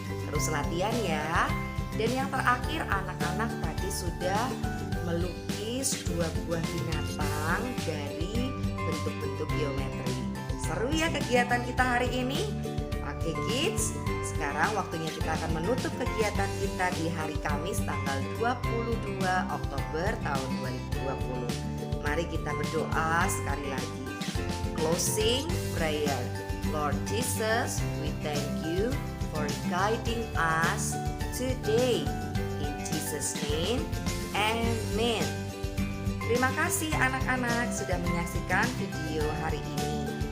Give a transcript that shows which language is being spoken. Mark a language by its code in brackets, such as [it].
[id] Terus latihan ya. Dan yang terakhir anak-anak tadi sudah melukis 2 buah binatang dari bentuk-bentuk geometri. Seru ya kegiatan kita hari ini? Oke kids, sekarang waktunya kita akan menutup kegiatan kita di hari Kamis tanggal 22 Oktober tahun 2020. Mari kita berdoa sekali lagi. [en] Closing prayer. Lord Jesus, we thank you for guiding us today. In Jesus' name, amen. [id] Terima kasih anak-anak sudah menyaksikan video hari ini.